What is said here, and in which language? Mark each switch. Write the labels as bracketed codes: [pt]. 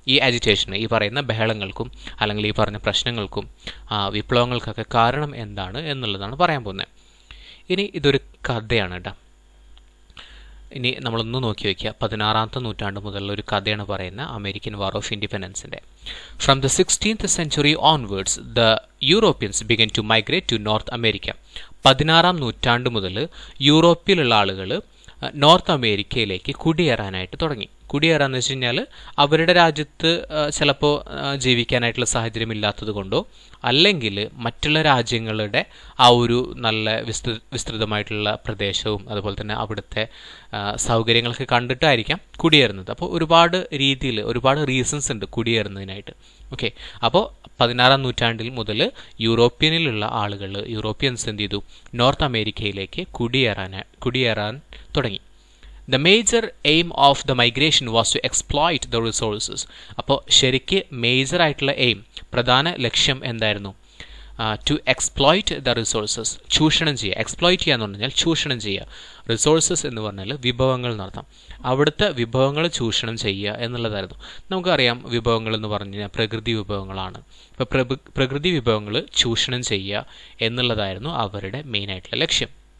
[ml] ഈ അജിറ്റേഷന്, ഈ പറയുന്ന ബഹളങ്ങൾക്കും അല്ലെങ്കിൽ ഈ പറഞ്ഞ പ്രശ്നങ്ങൾക്കും വിപ്ലവങ്ങൾക്കൊക്കെ കാരണം എന്താണ് എന്നുള്ളതാണ് പറയാൻ പോകുന്നത്. ഇനി ഇതൊരു കഥയാണ് കേട്ടോ. ഇനി നമ്മളൊന്ന് നോക്കി വയ്ക്കുക. 16ാമത്തെ നൂറ്റാണ്ട് മുതലുള്ള ഒരു കഥയാണ് പറയുന്നത്, American war of ഇൻഡിപെൻഡൻസിൻ്റെ. [en] From the 16th century onwards the Europeans began to migrate to North America. [ml] 16ാം നൂറ്റാണ്ട് മുതൽ യൂറോപ്പിലുള്ള ആളുകൾ നോർത്ത് അമേരിക്കയിലേക്ക് കുടിയേറാനായിട്ട് തുടങ്ങി. കുടിയേറാന്ന് വെച്ച് കഴിഞ്ഞാൽ അവരുടെ രാജ്യത്ത് ചിലപ്പോൾ ജീവിക്കാനായിട്ടുള്ള സാഹചര്യം ഇല്ലാത്തത് കൊണ്ടോ അല്ലെങ്കിൽ മറ്റുള്ള രാജ്യങ്ങളുടെ ആ ഒരു നല്ല വിസ്തൃതമായിട്ടുള്ള പ്രദേശവും അതുപോലെ തന്നെ അവിടുത്തെ സൗകര്യങ്ങളൊക്കെ കണ്ടിട്ടായിരിക്കാം കുടിയേറുന്നത്. അപ്പോൾ ഒരുപാട് രീതിയിൽ ഒരുപാട് റീസൺസ് ഉണ്ട് കുടിയേറുന്നതിനായിട്ട്. ഓക്കെ, അപ്പോൾ 16ാം നൂറ്റാണ്ടിൽ മുതൽ യൂറോപ്യൻസ് എന്ത് ചെയ്തു, നോർത്ത് അമേരിക്കയിലേക്ക് കുടിയേറാൻ തുടങ്ങി. [en] The major aim of the migration was to exploit the resources. [ml] അപ്പോൾ ശരിക്ക് മേജർ ആയിട്ടുള്ള പ്രധാന ലക്ഷ്യം എന്തായിരുന്നു? [en] to exploit the resources, [ml] ചൂഷണം ചെയ്യുക. എക്സ്പ്ലോയിറ്റ് ചെയ്യുക എന്ന് പറഞ്ഞാൽ ചൂഷണം ചെയ്യുക. റിസോഴ്സസ് എന്ന് പറഞ്ഞാൽ വിഭവങ്ങൾ നടത്താം. അവിടുത്തെ വിഭവങ്ങൾ ചൂഷണം ചെയ്യുക എന്നുള്ളതായിരുന്നു. നമുക്കറിയാം വിഭവങ്ങൾ എന്ന് പറഞ്ഞു കഴിഞ്ഞാൽ പ്രകൃതി വിഭവങ്ങളാണ്. അപ്പോൾ പ്രകൃതി വിഭവങ്ങൾ ചൂഷണം ചെയ്യുക എന്നുള്ളതായിരുന്നു അവരുടെ മെയിനായിട്ടുള്ള ലക്ഷ്യം.